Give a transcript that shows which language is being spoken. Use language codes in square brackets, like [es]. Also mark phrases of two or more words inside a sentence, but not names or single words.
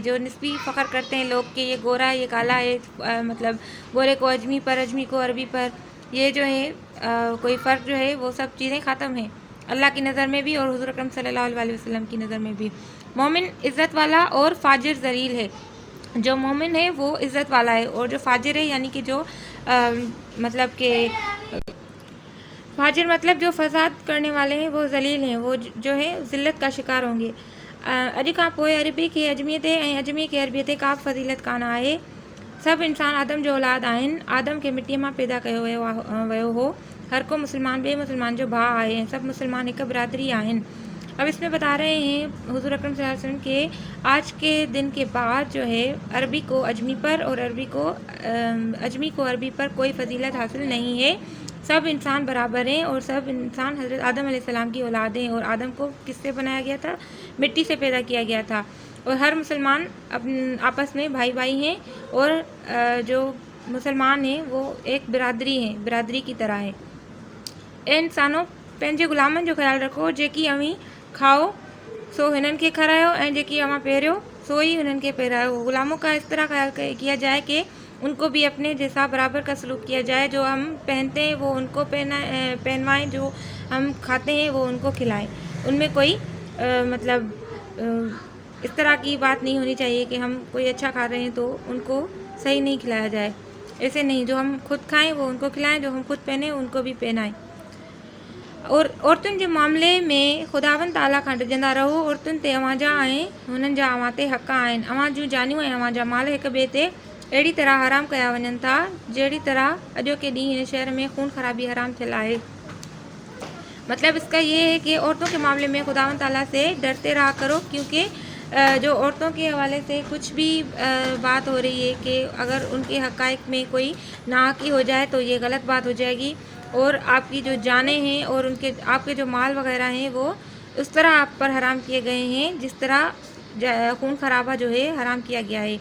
[ur] جو نسبی فخر کرتے ہیں لوگ کہ یہ گورا ہے، یہ کالا ہے، مطلب گورے کو عجمی پر، عجمی کو عربی پر، یہ جو ہے کوئی فرق جو ہے وہ سب چیزیں ختم ہیں اللہ کی نظر میں بھی اور حضور اکرم [ar] صلى الله عليه وسلم [ur] کی نظر میں بھی. مومن عزت والا اور فاجر ذلیل ہے۔ جو مومن ہے وہ عزت والا ہے، اور جو فاجر ہے یعنی کہ جو مطلب کہ فاجر مطلب جو فساد کرنے والے ہیں وہ ذلیل ہیں، وہ جو ہے ذلت کا شکار ہوں گے. [sd] अॼु खां पोइ अरबी खे अजमीअ ते ऐं अजमी खे अरबीअ ते का फज़ीलत कान आहे। सभु इंसान आदम जो औलाद आहिनि। आदम खे मिटीअ मां पैदा कयो वियो हो। हर को मुसलमान ॿिए मुसलमान जो भाउ आहे ऐं सभु मुसलमान हिकु बिरादरी आहिनि। [ur] اب اس میں بتا رہے ہیں حضور اکرم [ar] صلى الله عليه وسلم [ur] کے آج کے دن کے بعد جو ہے عربی کو عجمی پر اور عجمی کو عربی پر کوئی فضیلت حاصل نہیں ہے. سب انسان برابر ہیں اور سب انسان حضرت آدم علیہ السلام کی اولاد ہیں، اور آدم کو کس سے بنایا گیا تھا، مٹی سے پیدا کیا گیا تھا. اور ہر مسلمان آپس میں بھائی بھائی ہیں، اور جو مسلمان ہیں وہ ایک برادری ہیں، برادری کی طرح ہے. اے انسانوں, [sd] पंहिंजे ग़ुलामनि जो ख़्यालु रखो, जेकी अवी खाओ सो हिननि खे खारायो ऐं जेकी अव्हां पहिरियों सोई उन्हनि खे पहिरायो। [ur] غلاموں کا اس طرح خیال کیا جائے کہ ان کو بھی اپنے جیسا برابر کا سلوک کیا جائے. جو ہم پہنتے ہیں وہ ان کو پہنوائیں، جو ہم کھاتے ہیں وہ ان کو کھلائیں. ان میں کوئی اس طرح کی بات نہیں ہونی چاہیے کہ ہم کوئی اچھا کھا رہے ہیں تو ان کو صحیح نہیں کھلایا جائے. ایسے نہیں، جو ہم خود کھائیں وہ ان کو کھلائیں، جو ہم خود پہنے ان کو بھی پہنائیں. [sd] और औरतुनि जे मामले में ख़ुदावंद ताला खां डिॼंदा रहो। औरतुनि ते अव्हां जा ऐं हुननि जा अव्हां ते हक़ आहिनि। अव्हां जूं जानियूं ऐं अव्हां जा माल हिक ॿिए ते अहिड़ी तरह हराम कया वञनि था जहिड़ी तरह अॼोके ॾींहुं हिन शहर में खून ख़राबी हराम थियल आहे। [ur] مطلب اس کا یہ ہے کہ عورتوں کے معاملے میں خداوند تعالیٰ سے ڈرتے رہا کرو، کیونکہ جو عورتوں کے حوالے سے کچھ بھی بات ہو رہی ہے کہ اگر ان کے حقائق میں کوئی ناحقی ہو جائے تو یہ غلط بات ہو جائے گی، اور آپ کی جو جانیں ہیں اور ان کے آپ کے جو مال وغیرہ ہیں وہ اس طرح آپ پر حرام کیے گئے ہیں جس طرح خون خرابہ جو ہے حرام کیا گیا ہے.